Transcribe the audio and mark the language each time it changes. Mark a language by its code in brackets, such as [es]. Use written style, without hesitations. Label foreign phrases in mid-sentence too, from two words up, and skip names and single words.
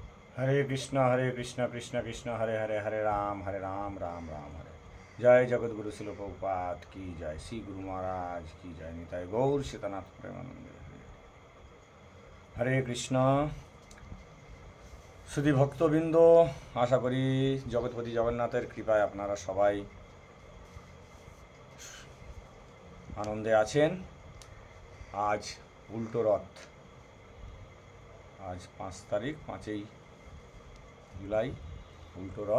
[sa] हरे कृष्ण कृष्ण कृष्ण हरे हरे हरे राम राम राम हरे। [hi] जय जगत गुरु शिल प्रभुपाद की जय, श्री गुरु महाराज की जय, निताय गौर सीतानाथ प्रेमानंद हरे कृष्ण। [bn] শুধু ভক্তবৃন্দ, আশা করি জগৎপতি জগন্নাথের কৃপায় আপনারা সবাই আনন্দে আছেন। আজ উল্টো রথ, আজ 5 তারিখ, 5ই জুলাই, উল্টো রথ।